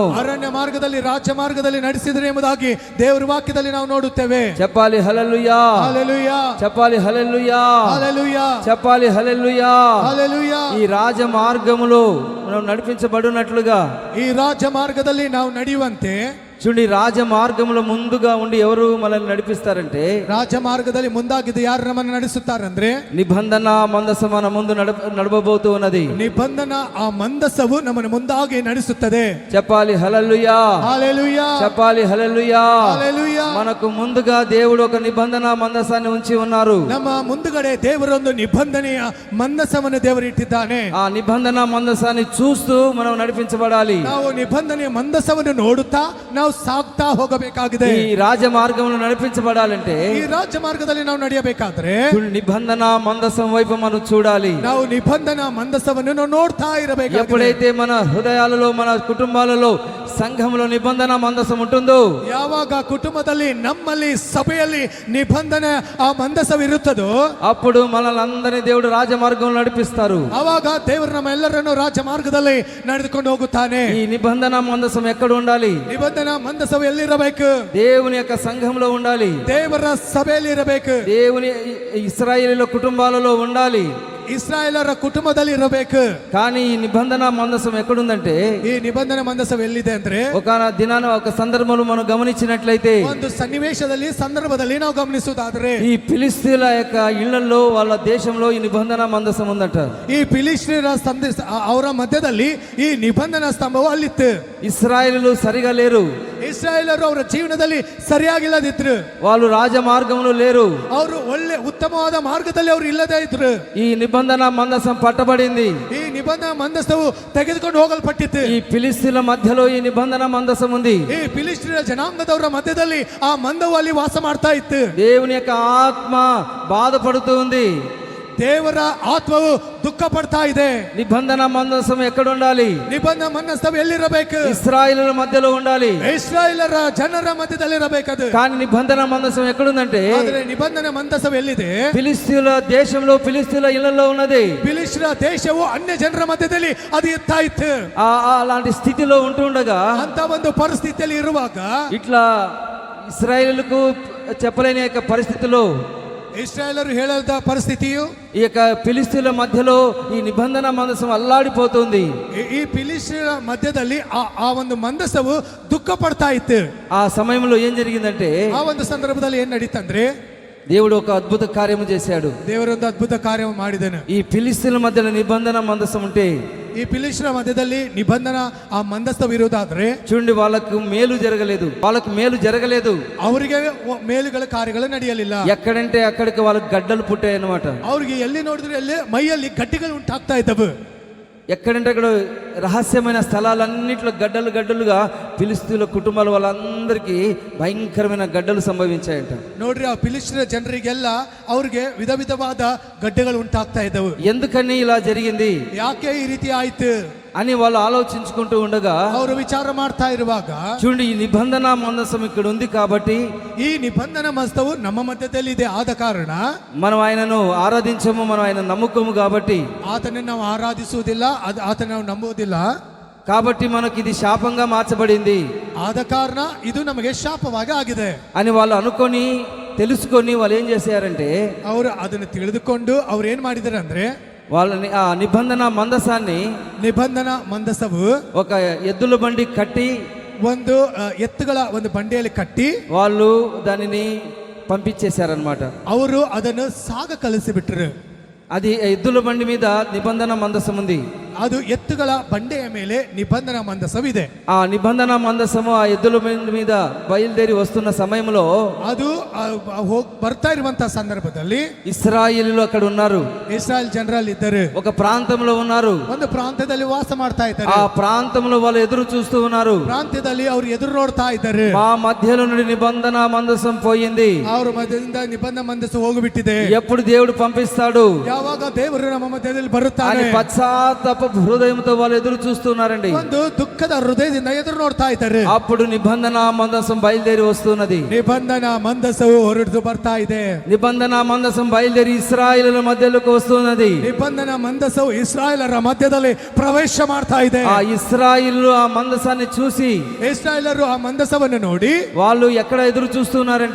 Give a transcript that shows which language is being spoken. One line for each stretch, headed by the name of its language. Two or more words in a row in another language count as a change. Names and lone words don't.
Kannada: ಅರಣ್ಯ ಮಾರ್ಗದಲ್ಲಿ ರಾಜ್ಯ ಮಾರ್ಗದಲ್ಲಿ ನಡೆಸಿದರೆ ಎಂಬುದಾಗಿ ದೇವರ ವಾಕ್ಯದಲ್ಲಿ ನಾವು ನೋಡುತ್ತೇವೆ.
Telugu: చెప్పాలి హల్లెలూయా, హల్లెలూయా, చెప్పాలి హల్లెలూయా, హల్లెలూయా, చెప్పాలి హల్లెలూయా. హల్లెలూయా. ఈ రాజ మార్గములో మనం నడిపించబడినట్లుగా,
Kannada: ಈ ರಾಜ್ಯ ಮಾರ್ಗದಲ್ಲಿ ನಾವು ನಡೆಯುವಂತೆ,
Telugu: చూడండి, రాజ మార్గంలో ముందుగా ఉండి ఎవరు మనల్ని నడిపిస్తారంటే,
Kannada: ರಾಜ್ಯ ಮಾರ್ಗದಲ್ಲಿ ಮುಂದಾಗಿದ್ದು ಯಾರು ನಮ್ಮನ್ನು ನಡೆಸುತ್ತಾರಂದ್ರೆ,
Telugu: నిబంధన మందసం మన ముందు నడవబోతూ ఉన్నది.
Kannada: ನಿಬಂಧನ ಆ ಮಂದಸವು ನಮ್ಮನ್ನು ಮುಂದಾಗಿ ನಡೆಸುತ್ತದೆ.
Telugu: చెప్పాలి హల్లెలూయా, హల్లెలూయా, చెప్పాలి హల్లెలూయా. హల్లెలూయా. మనకు ముందుగా దేవుడు ఒక నిబంధన మందసాన్ని ఉంచి ఉన్నారు.
Kannada: ನಮ್ಮ ಮುಂದುಗಡೆ ದೇವರೊಂದು ನಿಬಂಧನೆಯ ಮಂದಸವನ್ನು ದೇವರು ಇಟ್ಟಿದ್ದಾನೆ.
Telugu: ఆ నిబంధన మందసాన్ని చూస్తూ మనం నడిపించబడాలి.
Kannada: ನಾವು ನಿಬಂಧನೆಯ ಮಂದಸವನ್ನು ನೋಡುತ್ತಾ ನಾವು ಸಾಗ್ತಾ ಹೋಗಬೇಕಾಗಿದೆ.
Telugu: ఈ రాజ మార్గంలో నడిపించబడాలంటే,
Kannada: ಈ ರಾಜ್ಯ ಮಾರ್ಗದಲ್ಲಿ ನಾವು ನಡೆಯಬೇಕಾದ್ರೆ
Telugu: నిబంధన మందసం వైపు మనం చూడాలి.
Kannada: ನಾವು ನಿಬಂಧನ ಮಂದಸವನ್ನು ನಾವು ನೋಡ್ತಾ ಇರಬೇಕು.
Telugu: ఎప్పుడైతే మన హృదయాలలో, మన కుటుంబాలలో, సంఘంలో నిబంధన మందసం ఉంటుందో,
Kannada: ಯಾವಾಗ ಕುಟುಂಬದಲ್ಲಿ, ನಮ್ಮಲ್ಲಿ, ಸಭೆಯಲ್ಲಿ ನಿಬಂಧನೆ ಆ ಮಂದಸವಿರುತ್ತದೋ,
Telugu: అప్పుడు మనల్ని అందరినీ దేవుడు రాజ మార్గంలో నడిపిస్తారు.
Kannada: ಆವಾಗ ದೇವರು ನಮ್ಮೆಲ್ಲರನ್ನು ರಾಜ್ಯ ಮಾರ್ಗದಲ್ಲಿ ನಡೆದುಕೊಂಡು ಹೋಗುತ್ತಾನೆ.
Telugu: ఈ నిబంధన మందసం ఎక్కడ ఉండాలి?
Kannada: ನಿಬಂಧನ ಮಂದಸವು ಎಲ್ಲಿರಬೇಕು?
Telugu: దేవుని యొక్క సంఘంలో ఉండాలి.
Kannada: ದೇವರ ಸಭೆಯಲ್ಲಿ ಇರಬೇಕು.
Telugu: దేవుని ఇశ్రాయేలీల కుటుంబాలలో ఉండాలి.
Kannada: ಇಸ್ರಾಯೇಲರ ಕುಟುಂಬದಲ್ಲಿ ಇರಬೇಕು.
Telugu: కానీ ఈ నిబంధన మందసం ఎక్కడుందంటే,
Kannada: ಈ ನಿಬಂಧನೆ ಮಂದಸವು ಎಲ್ಲಿದೆ ಅಂದ್ರೆ,
Telugu: ఒక దినాన ఒక సందర్భంలో మనం గమనించినట్లయితే,
Kannada: ಒಂದು ಸನ್ನಿವೇಶದಲ್ಲಿ, ಸಂದರ್ಭದಲ್ಲಿ ನಾವು ಗಮನಿಸುವುದಾದ್ರೆ,
Telugu: ఈ ఫిలిస్తీన్ల యొక్క ఇళ్లలో, వాళ్ళ దేశంలో ఈ నిబంధన మందసం ఉందట.
Kannada: ಈ ಫಿಲಿಸ್ತೀಯರ ಅವರ ಮಧ್ಯದಲ್ಲಿ ಈ ನಿಬಂಧನ ಸ್ತಂಭವು ಅಲ್ಲಿತ್ತು.
Telugu: ఇశ్రాయేలీలు సరిగా లేరు.
Kannada: ಇಸ್ರಾಯೇಲರು ಅವರ ಜೀವನದಲ್ಲಿ ಸರಿಯಾಗಿಲ್ಲದಿದ್ರು.
Telugu: వాళ్ళు రాజ మార్గంలో లేరు.
Kannada: ಅವರು ಒಳ್ಳೆ ಉತ್ತಮವಾದ ಮಾರ್ಗದಲ್ಲಿ ಅವರು ಇಲ್ಲದೇ ಇದ್ರು.
Telugu: ఈ నిబంధన మందసం పట్టబడింది.
Kannada: ಈ ನಿಬಂಧನ ಮಂದಸವು ತೆಗೆದುಕೊಂಡು ಹೋಗಲ್ಪಟ್ಟಿತ್ತು.
Telugu: ఈ ఫిలిస్తీన్ల మధ్యలో ఈ నిబంధన మందసం ఉంది.
Kannada: ಈ ಫಿಲಿಸ್ತೀಯ ಜನಾಂಗದವರ ಮಧ್ಯದಲ್ಲಿ ಆ ಮಂದವು ಅಲ್ಲಿ ವಾಸ ಮಾಡ್ತಾ ಇತ್ತು.
Telugu: దేవుని యొక్క ఆత్మ బాధపడుతూ ఉంది.
Kannada: ದೇವರ ಆತ್ಮವು ದುಃಖ ಪಡ್ತಾ ಇದೆ.
Telugu: నిబంధన మందసం ఎక్కడ ఉండాలి?
Kannada: ನಿಬಂಧನ ಮಂದಸವು ಎಲ್ಲಿರಬೇಕು?
Telugu: ఇశ్రాయేలుల మధ్యలో ఉండాలి.
Kannada: ಇಸ್ರಾಯೇಲರ ಜನರ ಮಧ್ಯದಲ್ಲಿ ಇರಬೇಕದು.
Telugu: కానీ నిబంధన మందసం ఎక్కడుందంటే,
Kannada: ಆದರೆ ನಿಬಂಧನ ಮಂದಸವು ಎಲ್ಲಿದೆ?
Telugu: ఫిలిస్తీన్ల దేశంలో, ఫిలిస్తీన్ల ఇళ్లలో ఉన్నది.
Kannada: ಫಿಲಿಸ್ತೀಯ ದೇಶವು ಅನ್ಯ ಜನರ ಮಧ್ಯದಲ್ಲಿ ಅದು ಇರ್ತಾ ಇತ್ತು.
Telugu: అలాంటి స్థితిలో ఉంటుండగా,
Kannada: ಅಂತ ಒಂದು ಪರಿಸ್ಥಿತಿಯಲ್ಲಿ ಇರುವಾಗ,
Telugu: ఇట్లా ఇశ్రాయేలుకు చెప్పలేని యొక్క పరిస్థితిలో,
Kannada: ಇಸ್ರಾಯೇಲರು ಹೇಳದ ಪರಿಸ್ಥಿತಿಯು,
Telugu: ఈ యొక్క ఫిలిస్తీన్ల మధ్యలో ఈ నిబంధన మందసం అల్లాడిపోతుంది.
Kannada: ಈ ಫಿಲಿಸ್ತೀಯರ ಮಧ್ಯದಲ್ಲಿ ಆ ಒಂದು ಮಂದಸವು ದುಃಖ ಪಡ್ತಾ ಇತ್ತು.
Telugu: ఆ సమయంలో ఏం జరిగిందంటే,
Kannada: ಆ ಒಂದು ಸಂದರ್ಭದಲ್ಲಿ ಏನ್ ನಡೀತಂದ್ರೆ,
Telugu: దేవుడు ఒక అద్భుత కార్యము చేశాడు.
Kannada: ದೇವರೊಂದು ಅದ್ಭುತ ಕಾರ್ಯ ಮಾಡಿದನು.
Telugu: ఈ ఫిలిస్తీన్ల మధ్యలో నిబంధన మందసం ఉంటే,
Kannada: ಈ ಫಿಲಿಸ್ತೀಯರ మధ్యದಲ್ಲಿ నిబంధన ఆ ಮಂದಸವಿರುವುದಾದ್ರೆ,
Telugu: చూడండి, వాళ్ళకు మేలు జరగలేదు.
Kannada: ಅವರಿಗೆ ಮೇಲುಗಳ ಕಾರ್ಯಗಳು ನಡೆಯಲಿಲ್ಲ.
Telugu: ఎక్కడంటే అక్కడికి వాళ్ళకి గడ్డలు పుట్టాయి అన్నమాట.
Kannada: ಅವ್ರಿಗೆ ಎಲ್ಲಿ ನೋಡಿದ್ರೆ ಅಲ್ಲಿ ಮೈಯಲ್ಲಿ ಗಡ್ಡೆಗಳು ಉಂಟಾಗ್ತಾ ಇದ್ದವು.
Telugu: ఎక్కడంటే అక్కడ రహస్యమైన స్థలాలన్నింటిలో గడ్డలు గడ్డలుగా ఫిలిస్తీన్ల కుటుంబాల వాళ్ళందరికీ భయంకరమైన గడ్డలు సంభవించాయంట.
Kannada: ನೋಡ್ರಿ ಆ ಫಿಲಿಸ್ತೀನ ಜನರಿಗೆಲ್ಲ ಅವ್ರಿಗೆ ವಿಧ ವಿಧವಾದ ಗಡ್ಡೆಗಳು ಉಂಟಾಗ್ತಾ ಇದ್ದವು.
Telugu: ఎందుకని ఇలా జరిగింది
Kannada: ಯಾಕೆ ಈ ರೀತಿ ಆಯ್ತು
Telugu: అని వాళ్ళు ఆలోచించుకుంటూ ఉండగా
Kannada: ಅವರು ವಿಚಾರ ಮಾಡ್ತಾ ಇರುವಾಗ
Telugu: చూడండి, ఈ నిబంధన మందసం ఇక్కడ ఉంది కాబట్టి
Kannada: ಈ ನಿಬಂಧನ ಮಸ್ತವು ನಮ್ಮ ಮಧ್ಯದಲ್ಲಿ ಇದೆ. ಆದ ಕಾರಣ
Telugu: మనం ఆయనను ఆరాధించము, మనం ఆయన నమ్ముకోము కాబట్టి
Kannada: ಆತನನ್ನು ನಾವು ಆರಾಧಿಸುವುದಿಲ್ಲ, ಆತನ ನಾವು ನಂಬುವುದಿಲ್ಲ.
Telugu: కాబట్టి మనకి ఇది శాపంగా మార్చబడింది
Kannada: ಆದ ಕಾರಣ ಇದು ನಮಗೆ ಶಾಪವಾಗಿ ಆಗಿದೆ
Telugu: అని వాళ్ళు అనుకొని తెలుసుకొని వాళ్ళు ఏం చేశారంటే
Kannada: ಅವರು ಅದನ್ನು ತಿಳಿದುಕೊಂಡು ಅವ್ರು ಏನ್ ಮಾಡಿದಾರೆ ಅಂದ್ರೆ
Telugu: వాళ్ళని ఆ నిబంధన మందసాన్ని
Kannada: ನಿಬಂಧನ ಮಂದಸವು
Telugu: ఒక ఎద్దుల బండి కట్టి
Kannada: ಒಂದು ಎತ್ತುಗಳ ಒಂದು ಬಂಡಿಯಲ್ಲಿ ಕಟ್ಟಿ
Telugu: వాళ్ళు దానిని పంపించేశారనమాట.
Kannada: ಅವರು ಅದನ್ನು ಸಾಗ ಕಳಿಸಿಬಿಟ್ರು.
Telugu: అది ఎద్దుల బండి మీద నిబంధన మందసం ఉంది.
Kannada: ಅದು ಎತ್ತುಗಳ ಬಂಡೆಯ ಮೇಲೆ ನಿಬಂಧನ ಮಂದಸವಿದೆ.
Telugu: ఆ నిబంధన మందసము ఆ ఎద్దుల బండి మీద బయలుదేరి వస్తున్న సమయంలో
Kannada: ಅದು ಬರ್ತಾ ಇರುವಂತಹ ಸಂದರ್ಭದಲ್ಲಿ
Telugu: ఇశ్రాయేలీయులు అక్కడ ఉన్నారు.
Kannada: ಇಸ್ರಾಯೇಲ್ ಜನರಲ್ಲಿ ಇದ್ದರು.
Telugu: ఒక ప్రాంతంలో ఉన్నారు.
Kannada: ಒಂದು ಪ್ರಾಂತ್ಯದಲ್ಲಿ ವಾಸ ಮಾಡ್ತಾ ಇದ್ದಾರೆ.
Telugu: ఆ ప్రాంతంలో వాళ్ళు ఎదురు చూస్తూ ఉన్నారు.
Kannada: ಪ್ರಾಂತ್ಯದಲ್ಲಿ ಅವರು ಎದುರು ನೋಡ್ತಾ ಇದ್ದಾರೆ.
Telugu: మా మధ్యలో నుండి నిబంధన మందసం పోయింది,
Kannada: ಅವರ ಮಧ್ಯದಿಂದ ನಿಬಂಧನ ಮಂದಸ ಹೋಗಿಬಿಟ್ಟಿದೆ.
Telugu: ఎప్పుడు దేవుడు పంపిస్తాడు
Kannada: ಯಾವಾಗ ದೇವರು ನಮ್ಮ ಮಧ್ಯದಲ್ಲಿ
Telugu: అని
Kannada: ಬರುತ್ತಾನೆ
Telugu: పశ్చాత్తాప హృదయంతో వాళ్ళు ఎదురు చూస్తున్నారండి.
Kannada: ಒಂದು ದುಃಖದ ಹೃದಯದಿಂದ ಎದುರು ನೋಡ್ತಾ ಇದ್ದಾರೆ.
Telugu: అప్పుడు నిబంధన మందసం బయలుదేరి వస్తున్నది.
Kannada: ನಿಬಂಧನ ಮಂದಸವು ಹೊರಟು ಬರ್ತಾ ಇದೆ.
Telugu: నిబంధన మందసం బయలుదేరి ఇశ్రాయేలుల మధ్యలోకి వస్తున్నది.
Kannada: ನಿಬಂಧನ ಮಂದಸವು ಇಸ್ರಾಯೇಲರ ಮಧ್ಯದಲ್ಲಿ ಪ್ರವೇಶ ಮಾಡ್ತಾ ಇದೆ.
Telugu: ఆ ఇశ్రాయేలు ఆ మందసాన్ని చూసి
Kannada: ಇಸ್ರಾಯೇಲರು ಆ ಮಂದಸವನ್ನು ನೋಡಿ
Telugu: వాళ్ళు ఎక్కడ ఎదురు చూస్తున్నారంటే